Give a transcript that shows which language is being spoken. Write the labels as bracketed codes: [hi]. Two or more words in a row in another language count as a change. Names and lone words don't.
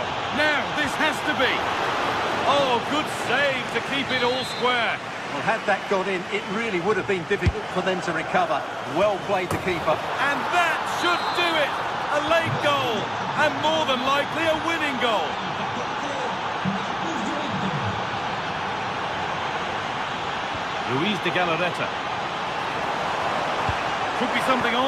[en] Now, this has to be. Oh, good save to keep it all square. Well, had that gone in, it really would have been difficult for them to recover. Well played, the keeper. And that should do it. A late goal, and more than likely a winning goal. Luis de Galarreta. Could be something on.